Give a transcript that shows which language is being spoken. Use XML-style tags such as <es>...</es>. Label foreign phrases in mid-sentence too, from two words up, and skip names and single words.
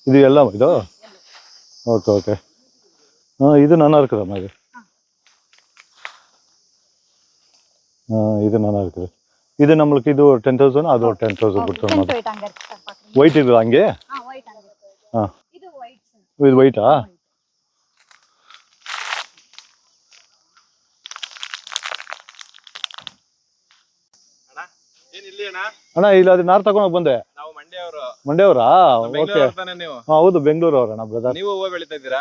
<ta>இது எல்லாம் இது? ஓகே ஓகே. இது நல்லா இருக்குதம்மா இது. இது நல்லா இருக்குது. இது நம்மளுக்கு இது ஒரு 10,000, அது ஒரு 10,000 கொடுத்துருவோம். ஒயிட் இருக்குது அங்கே? இது ஒயிட்டா?</ta> <kn>ಅಣ್ಣ ಇಲ್ಲ, ಅದು ನಾರ್ ತಗೊಂಡು ಬಂದೆ. ಮಂಡ್ಯವರಾ? ಓಕೆ. ಹೌದು, ಬೆಂಗಳೂರು ಅವರಣ್ಣ ಬ್ರದರ್. ನೀವು ಹೂವು ಬೆಳಿತಾ ಇದ್ದೀರಾ?</kn>